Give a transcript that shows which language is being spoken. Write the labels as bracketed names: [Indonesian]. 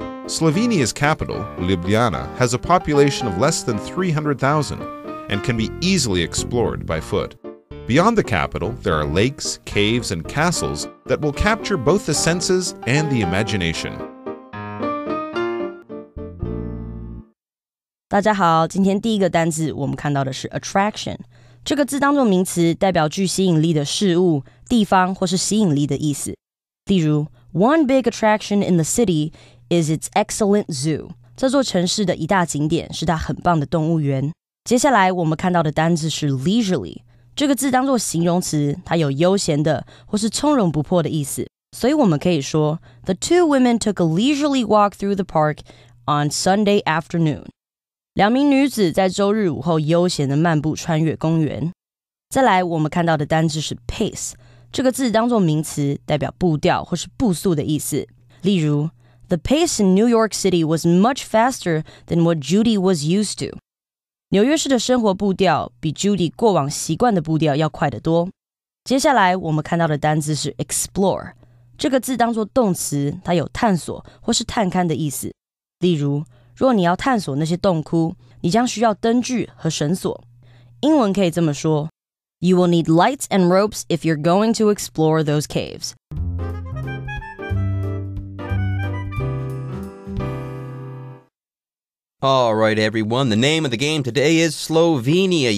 [English] Slovenia's capital, Ljubljana, has a population of less than 300,000 and can be easily explored by foot. Beyond the capital, there are lakes, caves, and castles that will capture both the senses and the imagination. [Chinese] 大家好，今天第一个单字我们看到的是 attraction。这个字当作名词，代表具吸引力的事物、地方或是吸引力的意思。例如 [English] ，One big attraction in the city is its excellent zoo. [Chinese] 这座城市的一大景点是它很棒的动物园。接下来我们看到的单字是 leisurely。这个字当作形容词，它有悠闲的或是从容不迫的意思。所以我们可以说 [English] The two women took a leisurely walk through the park on Sunday afternoon. [Chinese] 两名女子在周日午后悠闲地漫步穿越公园。再来我们看到的单字是 pace。这个字当作名词，代表步调或是步速的意思。例如 [English] The pace in New York City was much faster than what Judy was used to. [Chinese] 纽约市的生活步调比 Judy 过往习惯的步调要快得多。接下来我们看到的单字是 explore。这个字当作动词，它有探索或是探勘的意思。例如，若你要探索那些洞窟，你将需要灯具和绳索。英文可以这么说 [English] You will need lights and ropes if you're going to explore those caves. All right, everyone. The name of the game today is Slovenia.